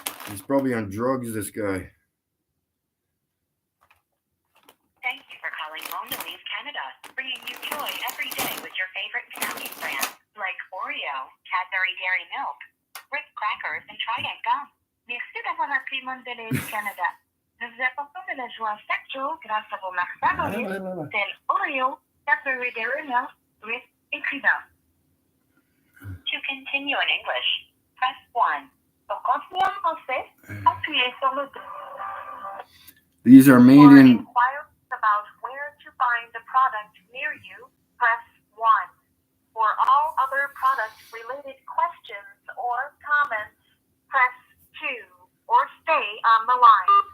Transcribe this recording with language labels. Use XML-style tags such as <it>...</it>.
<en>He's probably on drugs, this guy. Thank you for calling Mondelez Canada, bringing you joy every day with your favorite candy brands like Oreo, Cadbury Dairy Milk, Ritz Crackers, and Trident Gum.</en> <fr>Merci d'avoir appelé Mondelez Canada. Nous vous apportons de la joie chaque jour grâce à vos marques favorites telles Oreo, Cadbury Dairy Milk, Ritz, et Trident.</fr> <en>To continue in English, press 1.</en> <fr>Pour continuer en français, appuyez sur le 2.</fr> <en>These are made For in... inquiries about where to find the product near you, press 1. For all other product-related questions or comments, press 2. Or stay on the line.</en>